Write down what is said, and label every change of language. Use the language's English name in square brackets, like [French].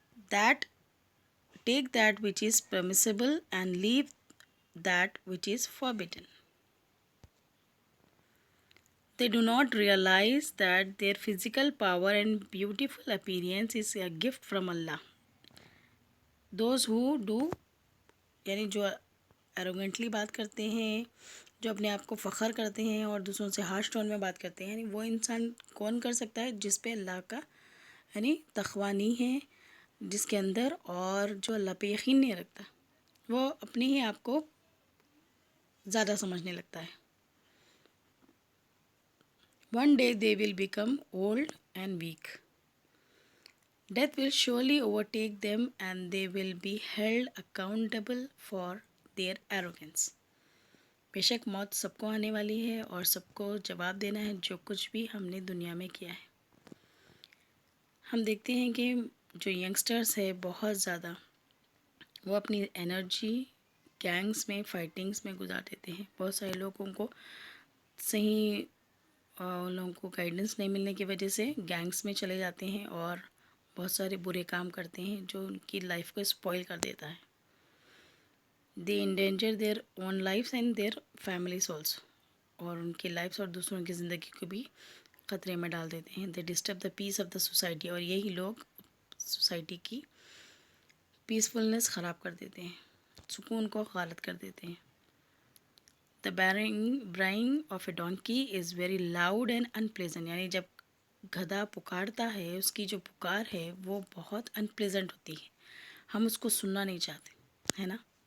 [English] That take that which is permissible and leave that which is forbidden. They do not realize that their physical power and beautiful appearance is a gift from Allah. Those who do [Urdu] یعنی جو ایروگنٹلی بات کرتے ہیں، جو اپنے آپ کو فخر کرتے ہیں اور دوسروں سے ہارش ٹون میں بات کرتے ہیں، یعنی وہ انسان کون کر سکتا ہے جس پہ اللہ کا یعنی تقویٰ نہیں ہے جس کے اندر، اور جو اللہ پہ یقین نہیں رکھتا، وہ اپنے ہی آپ کو زیادہ سمجھنے لگتا ہے. [English] One day they will become old and weak. Death will surely overtake them and they will be held accountable for their arrogance. [Urdu] بے شک موت سب کو آنے والی ہے اور سب کو جواب دینا ہے جو کچھ بھی ہم نے دنیا میں کیا ہے. ہم دیکھتے ہیں کہ جو ینگسٹرز ہے بہت زیادہ وہ اپنی انرجی گینگز میں فائٹنگز میں گزار دیتے ہیں. بہت سارے لوگوں کو صحیح ان لوگوں کو گائیڈنس نہیں ملنے کی وجہ سے گینگز میں چلے جاتے ہیں اور بہت سارے برے کام کرتے ہیں جو ان کی لائف کو اسپوائل کر دیتا ہے. [English] they endanger their own lives and their families also, [Urdu] اور ان کی لائفس اور دوسروں کی زندگی کو بھی خطرے میں ڈال دیتے ہیں. [English] they disturb the peace of the society, [Urdu] اور یہی لوگ سوسائٹی کی پیسفلنس خراب کر دیتے ہیں، سکون کو غالب کر دیتے ہیں. [English] The braying of a donkey is very loud and unpleasant. [Urdu] یعنی جب گدھا پکارتا ہے اس کی جو پکار ہے وہ بہت ان پلیزنٹ ہوتی ہے، ہم اس کو سننا نہیں چاہتے، ہے نا.